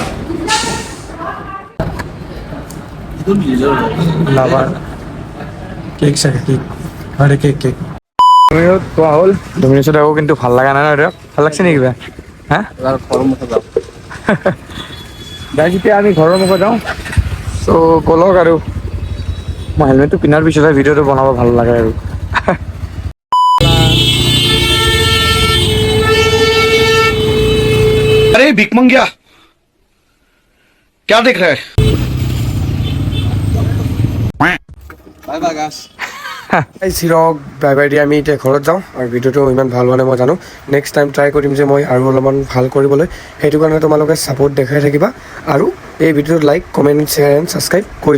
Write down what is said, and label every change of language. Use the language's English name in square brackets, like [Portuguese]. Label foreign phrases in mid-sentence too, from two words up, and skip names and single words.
[English] lava cake [Assamese] চাগে, কেক আৰে কেক ডমিনজত খোৱা হ'ল। ডমিনজত আকৌ কিন্তু ভাল লগা নাই ন? এতিয়া ভাল লাগছে নেকি কিবা? হা গাইজ, এতিয়া আমি ঘৰৰ মুখত যাওঁ। চ' ব'লক আৰু মই হেলমেটটো পিন্ধাৰ পিছতহে ভিডিঅ'টো বনাব ভাল লাগে আৰু। [Hindi] अरे भिक मंगिया क्या देख रहा है? [Assamese] চিৰক বাই বাই দি আমি এতিয়া ঘৰত যাওঁ। আৰু ভিডিঅ'টো ইমান ভাল হোৱা নাই মই জানো, [English] next time try [Assamese] কৰিম যে মই আৰু অলপমান ভাল কৰিবলৈ। সেইটো কাৰণে তোমালোকে ছাপোৰ্ট দেখাই থাকিবা আৰু এই ভিডিঅ'টো [English] like, comment, share and subscribe [Assamese] কৰি দিবা।